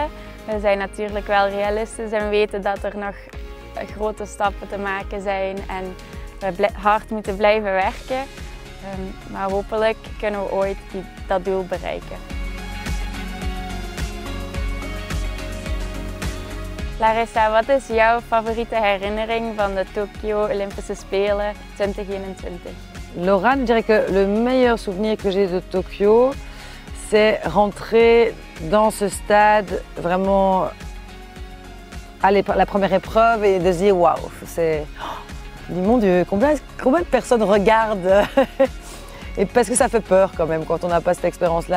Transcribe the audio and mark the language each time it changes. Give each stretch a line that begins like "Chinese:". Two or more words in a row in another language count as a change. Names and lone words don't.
Dutch: We zijn natuurlijk wel realistisch en weten dat er nog grote stappen te maken zijn en we hard moeten blijven werken. Maar hopelijk kunnen we ooit dat doel bereiken. Larissa, wat is jouw favoriete herinnering van de Tokyo Olympische Spelen 2021?
French: Laurent, je dirais que le meilleur souvenir que j'ai de Tokyo, c'est rentrer dans ce stade vraiment à la première épreuve et de se dire waouh, c'est. Mon Dieu, combien de personnes regardent et parce que ça fait peur quand même quand on n'a pas cette expérience-là.